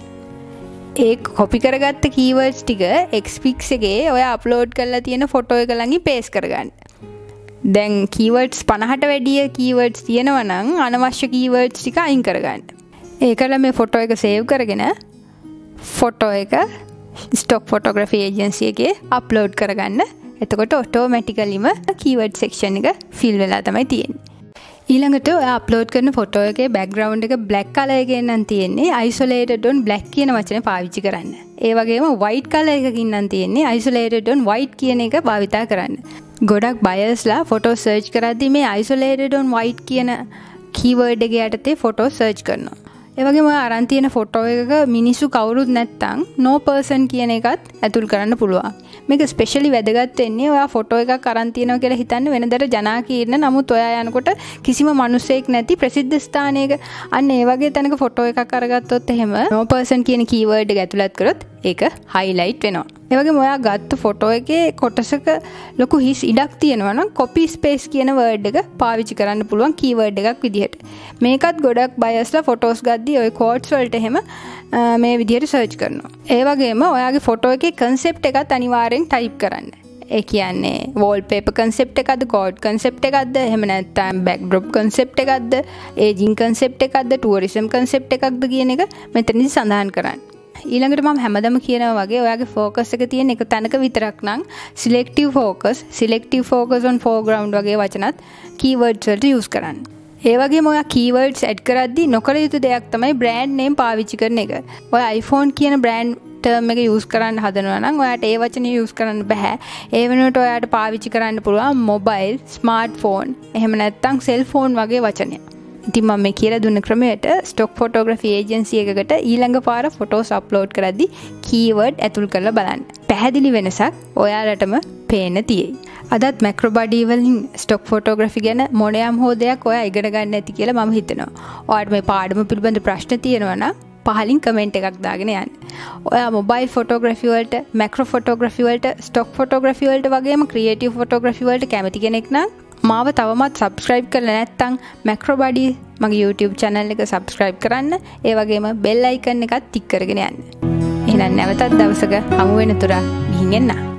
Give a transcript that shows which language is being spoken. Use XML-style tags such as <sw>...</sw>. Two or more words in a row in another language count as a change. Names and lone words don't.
<si>ඒ copy කරගත්ත keywords ටික Xpix එකේ ඔයා upload කරලා තියෙන ෆොටෝ එක ළඟින් paste කරගන්න. දැන් keywords 50ට වැඩිය keywords තියෙනවා නම් අනවශ්‍ය keywords ටික අයින් කරගන්න. ඒකල මේ ෆොටෝ එක සේව් කරගෙන ෆොටෝ එක</si> <en>stock photography agency</en> <si>එකේ අප්ලෝඩ් කරගන්න. එතකොට ඔටෝමැටිකලිම</si> <en>keyword section</en> <si>එක fill වෙලා තමයි තියෙන්නේ. ඊළඟට ඔයා අප්ලෝඩ් කරන ෆොටෝ එකේ background එක</si> <en>black color</en> <si>එකෙන් නම් තියෙන්නේ</si> <en>isolated on black</en> <si>කියන වචනේ පාවිච්චි කරන්න. ඒ වගේම</si> <en>white color</en> <si>එකකින් නම් තියෙන්නේ</si> <en>isolated on white</en> <si>කියන එක භාවිතා කරන්න. ගොඩක් buyers-ලා ෆොටෝ search කරද්දී මේ</si> <en>isolated on white</en> <si>කියන keyword එක යටතේ ෆොටෝ search කරනවා. ඒ වගේම ඔයා අරන් තියෙන ෆොටෝ එකක මිනිස්සු කවුරුත් නැත්තම්</si> <en>no person</en> <si>කියන එකත් ඇතුල් කරන්න පුළුවන්. මේක ස්පෙෂලි වැදගත් වෙන්නේ ඔයා ෆොටෝ එකක් අරන් තියෙනවා කියලා හිතන්න වෙනදට ජනාකීර්ණ නමුත් ඔයා යනකොට කිසිම මිනිසෙක් නැති ප්‍රසිද්ධ ස්ථානයක අන්න ඒ වගේ තැනක ෆොටෝ එකක් අරගත්තොත් එහෙම</si> <en>no person</en> <si>කියන keyword එක ඇතුළත් කරොත් ඒක highlight වෙනවා. ඒ වගේම ඔයා ගත්ත ෆොටෝ එකේ කොටසක ලොකු හිස් ඉඩක් තියෙනවා නම්</si> <en>copy space</en> <si>කියන word එක පාවිච්චි කරන්න පුළුවන් keyword එකක් විදිහට. මේකත් ගොඩක් buyers-ලා photos ගද්දී ඔය quotes වලට එහෙම මේ විදිහට search කරනවා. ඒ වගේම ඔයාගේ ෆොටෝ එකේ concept එකත් අනිවාර්යෙන් type කරන්න. ඒ කියන්නේ</si> <en>wallpaper concept</en> <si>එකක්ද,</si> <en>quote concept</en> <si>එකක්ද, එහෙම නැත්නම්</si> <en>backdrop concept</en> <si>එකක්ද,</si> <en>aging concept</en> <si>එකක්ද,</si> <en>tourism concept</en> <si>එකක්ද කියන එක මෙතනදී සඳහන් කරන්න. ඊළඟට මම හැමදම කියනවා වගේ ඔයාගේ focus එක තියෙන එක තැනක විතරක් නම්</si> <en>selective focus on foreground</en> <si>වගේ වචනත් keywords වලට use කරන්න. ඒ වගේම ඔයා keywords add කරද්දී නොකර යුතු දෙයක් තමයි</si> <en>brand name</en> <si>පාවිච්චි කරන එක. ඔයා iPhone කියන</si> <en>brand term</en> <si>එක use කරන්න හදනවා නම් ඔයාට ඒ වචනේ use කරන්න බෑ. ඒ වෙනුවට ඔයාට පාවිච්චි කරන්න පුළුවන්</si> <en>mobile, smartphone,</en> <si>එහෙම නැත්නම්</si> <en>cell phone</en> <si>වගේ වචනය. ඉතින් මම මේ කියලා දුන්න ක්‍රමයට</si> <en>stock photography agency</en> <si>එකකට ඊළඟ පාර</si> <en>photos upload</en> <si>කරද්දී keyword ඇතුල් කරලා බලන්න. පැහැදිලි වෙනසක් ඔයාලටම පේන්න තියෙයි. අදත් macro body වලින්</si> <en>stock photography</en> <si>ගැන මොනියම් හෝ දෙයක් ඔයා ඉගෙන ගන්න ඇති කියලා මම හිතනවා. ඔයාලට මේ පාඩම පිළිබඳ ප්‍රශ්න තියෙනවා නම් පහලින් කමෙන්ට් එකක් දාගෙන යන්න. ඔයා</si> <en>mobile photography</en> <si>වලට,</si> <en>macro photography</en> <si>වලට,</si> <en>stock photography</en> <si>වලට වගේම</si> <en>creative photography</en> <si>වලට කැමති කෙනෙක් නම් මාව තවමත් subscribe කරලා නැත්නම් macro body මගේ</si> <en>YouTube channel</en> <si>එක subscribe කරන්න. ඒ වගේම</si> <en>bell icon</en> <si>එකත් tick කරගෙන යන්න. එහෙනම් නැවතත් දවසක හමු වෙන තුරා ගිහින් එන්න.</si>